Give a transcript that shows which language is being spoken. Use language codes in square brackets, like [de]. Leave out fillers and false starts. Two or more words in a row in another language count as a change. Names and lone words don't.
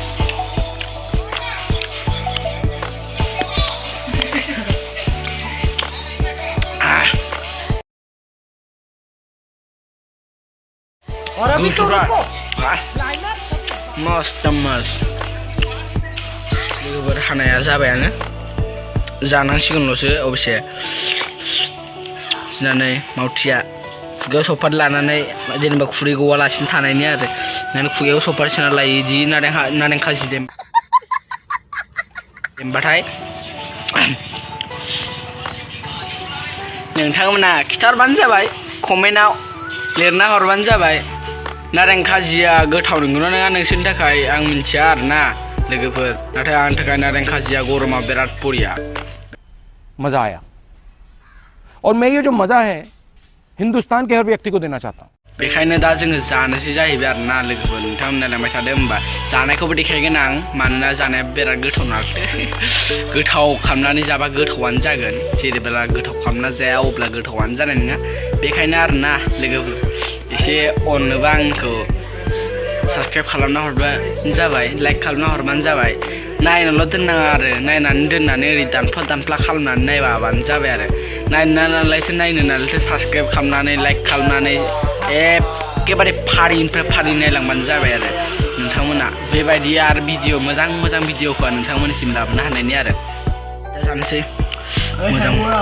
[hi] और अभी तो रुको मस्त [brx] लोगोफोर हानाया जाबायानो जानांसिगोनल'सो अबसे जिनानै मावथिया खुगायाव सफार लानानै जेनेबा खुरै गवालासिनो थानायनि आरो नानै खुगायाव सफार सोना लायो इदि नारें खाजि देमबाथाय नोंथांमोना खिथाहरबानो जाबाय कमेन्टआव लिरना हरबानो जाबाय नारें खाजिया गोथाव नंगौना नङा नोंसोरनि थाखाय आं मिथिया आरोना लोगोफोर नाथाय आंनि थाखाय नारें खाजिया गरमा बिराद बरिया [hi] मजा आया और मैं ये जो मजा है हिंदुस्तान के हर व्यक्ति को देना चाहता हूं [brx] बेखायनो दा जोङो जानोसै जाहैबाय आरोना लोगोफोर नोंथांमोना नायलांबाय थादो होमबा जानायखौबो देखायगोन आं मानोना जानाया बिराद गोथाव नालाय गोथाव खालामनानै जाबा गोथावानो जागोन जेरैबोला गोथाव खालामना जाया अब्ला गोथावानो जानाय नङा बेखायनो आरोना लोगोफोर एसे अननोबा आंखौ साबस्क्राइब खालामना हरबानो जाबाय लाइक खालामना हरबानो जाबाय नायनोल' दोननाङा आरो नायनानै दोननानै ओरै दानफ्ला खालामनानै नायबानो जाबाय आरो नायनो नालायथो साबस्क्राइब खालामनानै लाइक खालामनानै एखेबारे फारिनिफ्राय फारि नायलांबानो जाबाय आरो नोंथांमोना बेबायदि आरो भिडिअ मोजां भिडिअखौ नोंथांमोननिसिम लाबोनो हानायनि आरो दा जानोसै मोजां